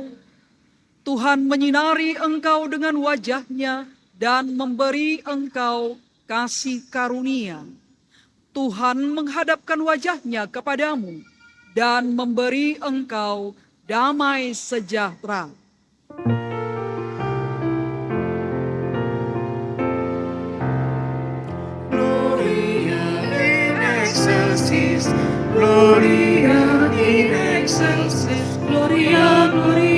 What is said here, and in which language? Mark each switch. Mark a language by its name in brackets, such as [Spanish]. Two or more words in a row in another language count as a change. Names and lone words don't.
[Indonesian] Tuhan menyinari engkau dengan wajah-Nya dan memberi engkau kasih karunia. Tuhan menghadapkan wajah-Nya kepadamu dan memberi engkau damai sejahtera. [Latin] Gloria in excelsis, Gloria in excelsis, Gloria, Gloria.